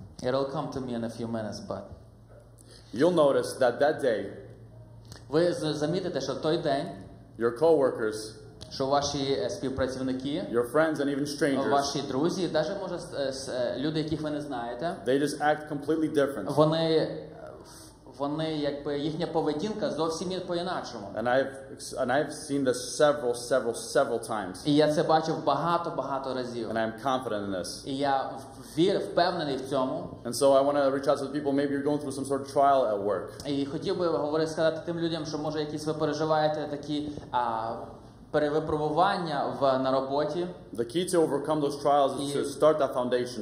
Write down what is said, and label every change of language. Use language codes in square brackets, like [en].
[en] It'll come to me in a few minutes, but You'll notice that that day, [uk] ви замітите, що в той день, [en] your coworkers, [uk] що ваші співпрацівники, [en] your friends, and even strangers, [uk] ваші друзі, навіть може люди, яких ви не знаєте, [en] they just act completely different. [uk] вони якби їхня поведінка зовсім по-інакшому. [en] And I've seen this several times. [uk] І я це бачив багато разів. [en] And I'm confident in this. [uk] І я впевнений в цьому. [en] And so I want to reach out to the people. Maybe you're going through some sort of trial at work. [uk] І хотів би сказати тим людям, що може якісь ви переживаєте такі перевипробування на роботі. [en] The key to overcome those trials is to start that foundation